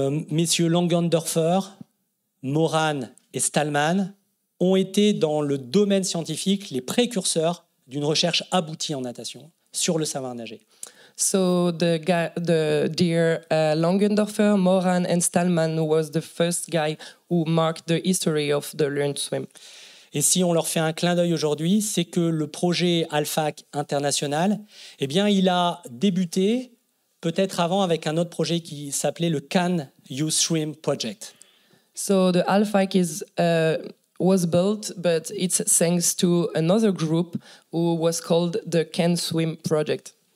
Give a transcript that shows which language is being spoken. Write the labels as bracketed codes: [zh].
[fr] Messieurs Langendorfer, Moran et Stallman ont été dans le domaine scientifique les précurseurs d'une recherche aboutie en natation sur le savoir nager. [en] So the dear Langendorfer, Moran, and Stallman was the first guy who marked the history of the Learn to Swim. [fr] Et si on leur fait un clin d'œil aujourd'hui, c'est que le projet ALPHAC international, eh bien, il a débuté peut-être avant avec un autre projet qui s'appelait le Can You Swim Project. [en] So the ALFAC was built, but it's thanks to another group who was called the Can Swim Project.